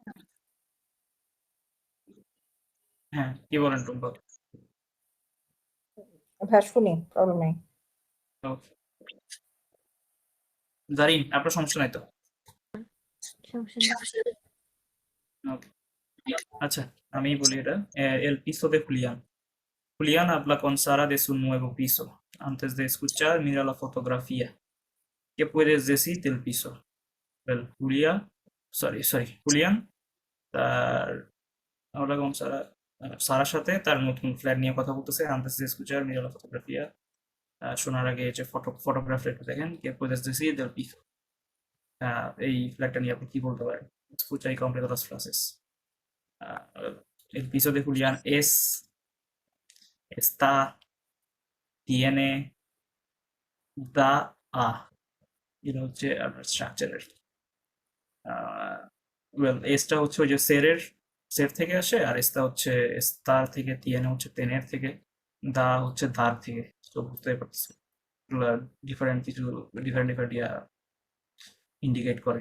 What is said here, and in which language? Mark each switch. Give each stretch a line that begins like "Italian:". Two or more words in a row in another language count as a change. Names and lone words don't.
Bangla: হ্যাঁ, কি বলেন টুম্পা? ভাইয়া শুনি, প্রবলেম নেই। ওকে। জারিন আপনার সমস্যা নাই তো? সমস্যা নেই। ওকে, আচ্ছা আমি বলি এটা।
Spanish: El piso de Julián. Julián habla con Sara de su nuevo piso. Antes de escuchar, mira la fotografía. ¿Qué puedes decir del piso? Well, Julián তার habla con Sara,
Bangla: সারার সাথে তার নতুন ফ্ল্যাট নিয়ে কথা বলতেছে।
Spanish: Antes de escuchar, mira la fotografía।
Bangla: শোনার আগে যে ফটোগ্রাফটা একটু দেখেন।
Spanish: ¿Qué puedes decir del piso?
Bangla: এই ফ্ল্যাটটা নিয়ে আপনি কি বলতে পারেন?
Spanish: Escucha y completa las frases. El piso de Julián es, está, tiene, da, a।
Bangla: এটা হচ্ছে আপনার স্ট্রাকচারের। ওয়েল, এসটা হচ্ছে ওই যে সের থেকে আসে, আর এসটা হচ্ছে স্টার থেকে, তিয়েনে হচ্ছে তেনের থেকে, দা হচ্ছে দার থেকে। তো বুঝতে পারতেছি ডিফারেন্ট কিছু ডিফারেন্ট ইয়া ইন্ডিকেট করে।